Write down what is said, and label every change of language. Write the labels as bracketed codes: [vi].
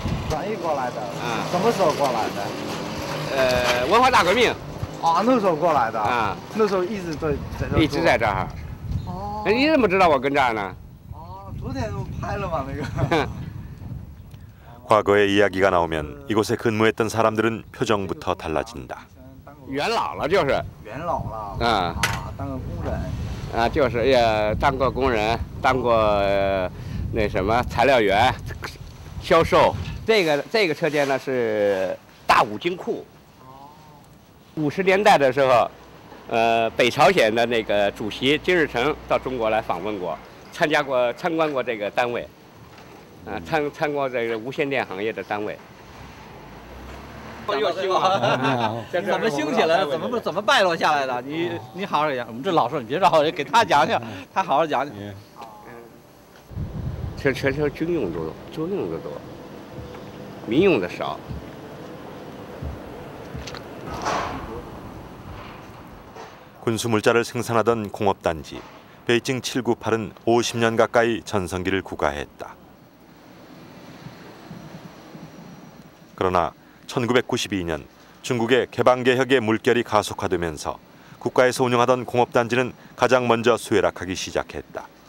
[zh] 转移过来的，什么时候过来的？文化大革命啊，那时候过来的啊，那时候一直在这，一直在这儿。哦，你怎么知道我跟这儿呢？哦，昨天拍了嘛那个。 [ko] 과거의 이야기가 나오면 이곳에 근무했던 사람들은 표정부터 달라진다. [zh] 元老了就是。元老了。啊。当个工人。啊，就是也当过工人，当过那什么材料员、销售。这个车间呢是大武金库。50年代的时候，北朝鲜的那个主席金日成到中国来访问过，参观过这个单位，参观这个无线电行业的单位。又兴了，怎么兴起来的？怎么败落下来的？你好好讲，我们这老说你别绕，给他讲讲，他好好讲讲。全军用多，军用的多，民用的少。 [ko] 군수물자를 생산하던 공업단지 베이징 798은 50년 가까이 전성기를 구가했다. 그러나 1992년 중국의 개방개혁의 물결이 가속화되면서 국가에서 운영하던 공업단지는 가장 먼저 쇠락하기 시작했다.